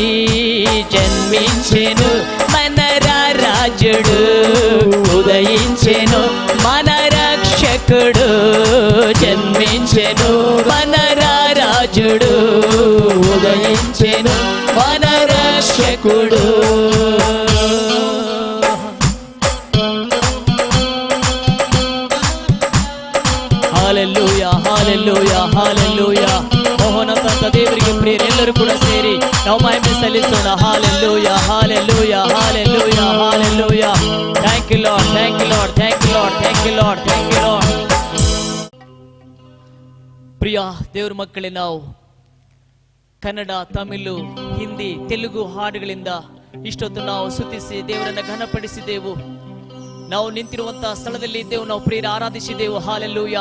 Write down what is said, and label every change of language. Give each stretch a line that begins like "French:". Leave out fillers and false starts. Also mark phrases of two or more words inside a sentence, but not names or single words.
Telugu: జన్మించెను మన రాజుడు, ఉదయించెను మన రక్షకుడు, జన్మించెను మన రాజుడు, ఉదయించెను మన రక్షకుడు.
Kannada: ಹಾಲೆಲೂಯಾ, ಹಾಲೆಲೂಯಾ, ಹಾಲೆಲೂಯಾ. ಮೋಹನದಂತ ದೇವರಿಗೆ ಪ್ರಿಯರೆಲ್ಲರೂ ಕೂಡ ಸೇರಿ ನಾವು ಮಹಿಮೆ ಸಲ್ಲಿಸೋಣ. ಹಾಲೆಲೂಯಾ, ಹಾಲೆಲೂಯಾ, ಹಾಲೆಲೂಯಾ, ಹಾಲೆಲೂಯಾ.
English: Thank you Lord, thank you Lord, thank you Lord, thank you Lord, thank you Lord.
Kannada: ಪ್ರಿಯ ದೇವರ ಮಕ್ಕಳೇ, ನಾವು ಕನ್ನಡ, ತಮಿಳು, ಹಿಂದಿ, ತೆಲುಗು ಹಾಡುಗಳಿಂದ ಇಷ್ಟೊತ್ತು ನಾವು ಸ್ತುತಿಸಿ ದೇವರನ್ನು ಘನಪಡಿಸಿದೆವು. ನಾವು ನಿಂತಿರುವಂತಹ ಸ್ಥಳದಲ್ಲಿ ಇದ್ದೆವು, ನಾವು ಪ್ರಿಯರ ಆರಾಧಿಸಿದೆವು. ಹಾಲೆಲೂಯಾ.